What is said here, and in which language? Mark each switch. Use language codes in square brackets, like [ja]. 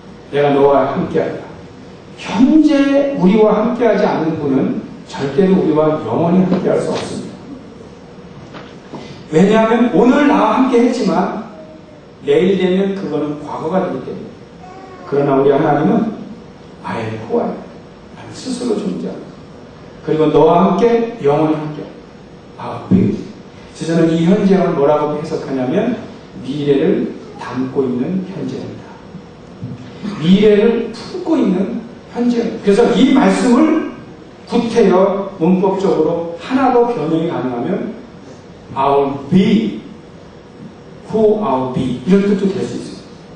[ko] 내가 너와 함께하리라. 현재 우리와 함께하지 않는 분은 절대로 우리와 영원히 함께할 수 없습니다. 왜냐하면 오늘 나와 함께 했지만 내일 되면 그거는 과거가 되기 때문에. 그러나 우리 하나님은 I am who I am. 나는 스스로 존재합니다. 그리고 너와 함께 영원히 함께. [en] I'll be with you. [ko] 그래서 저는 이 현재형을 뭐라고 해석하냐면 미래를 담고 있는 현재입니다. 미래를 품고 있는 현재. 그래서 이 말씀을 구태여 문법적으로 하나 더 변형이 가능하면 I'll be who I'll be 이런 뜻도 될 수 있습니다.